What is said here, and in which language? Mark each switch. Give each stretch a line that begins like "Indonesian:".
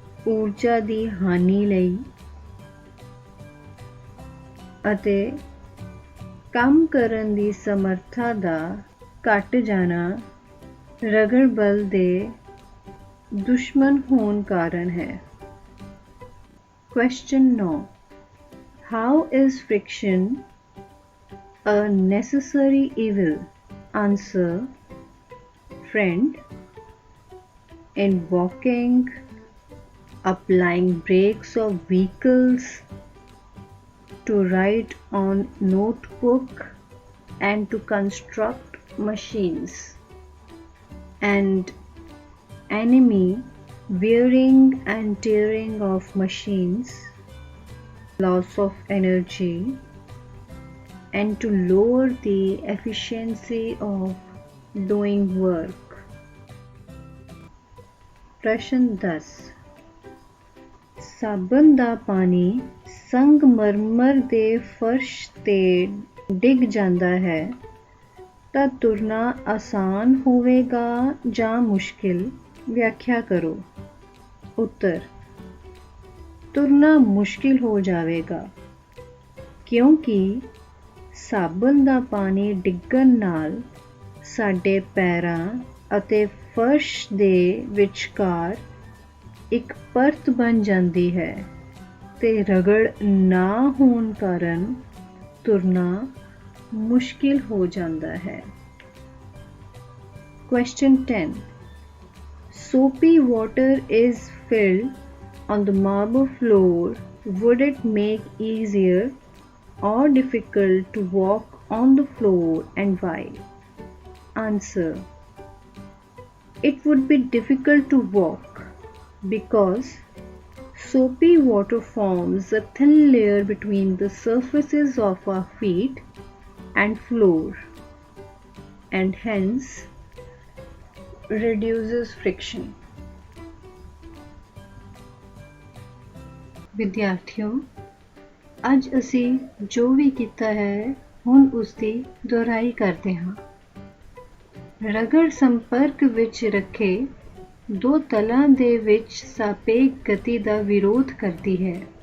Punjabi: ਊਰਜਾ ਦੀ ਹਾਨੀ ਲਈ ਅਤੇ ਕੰਮ ਕਰਨ ਦੀ ਸਮਰੱਥਾ ਦਾ ਘਟ ਜਾਣਾ ਰਗੜ ਬਲ ਦੇ ਦੁਸ਼ਮਣ ਹੋਣ ਕਾਰਨ ਹੈ।
English: Question 9. How is friction a necessary evil? Answer: friend. In walking, applying brakes of vehicles, to write on notebook and to construct machines, and enemy wearing and tearing of machines, loss of energy, and to lower the efficiency of doing work.
Hindi: प्रश्न 10.
Punjabi: ਸਾਬਣ ਦਾ ਪਾਣੀ ਸੰਗਮਰਮਰ ਦੇ ਫਰਸ਼ ਤੇ ਡਿੱਗ ਜਾਂਦਾ ਹੈ ਤਾਂ ਤੁਰਨਾ ਆਸਾਨ ਹੋਵੇਗਾ ਜਾਂ ਮੁਸ਼ਕਿਲ? ਵਿਆਖਿਆ ਕਰੋ। ਉੱਤਰ: ਤੁਰਨਾ ਮੁਸ਼ਕਿਲ ਹੋ ਜਾਵੇਗਾ ਕਿਉਂਕਿ ਸਾਬਣ ਦਾ ਪਾਣੀ ਡਿੱਗਣ ਨਾਲ ਸਾਡੇ ਪੈਰਾਂ ਅਤੇ ਫਰਸ਼ ਦੇ ਵਿਚਕਾਰ ਇੱਕ ਪਰਤ ਬਣ ਜਾਂਦੀ ਹੈ ਤੇ ਰਗੜ ਨਾ ਹੋਣ ਕਾਰਨ ਤੁਰਨਾ ਮੁਸ਼ਕਿਲ ਹੋ ਜਾਂਦਾ ਹੈ।
English: Question 10. Soapy water is filled on the marble floor. Would it make easier or difficult to walk on the floor, and why? Answer: it would be difficult to walk because soapy water forms a thin layer between the surfaces of our feet and floor, and hence reduces friction.
Punjabi: ਵਿਦਿਆਰਥੀਓ, ਅੱਜ ਅਸੀਂ ਜੋ ਵੀ ਕੀਤਾ ਹੈ ਹੁਣ ਉਸ ਦੀ ਦੁਹਰਾਈ ਕਰਦੇ ਹਾਂ। ਰਗੜ ਸੰਪਰਕ ਵਿੱਚ ਰੱਖੇ ਦੋ ਤਲਾਂ ਦੇ ਵਿੱਚ ਸਾਪੇਖ ਗਤੀ ਦਾ ਵਿਰੋਧ ਕਰਦੀ ਹੈ।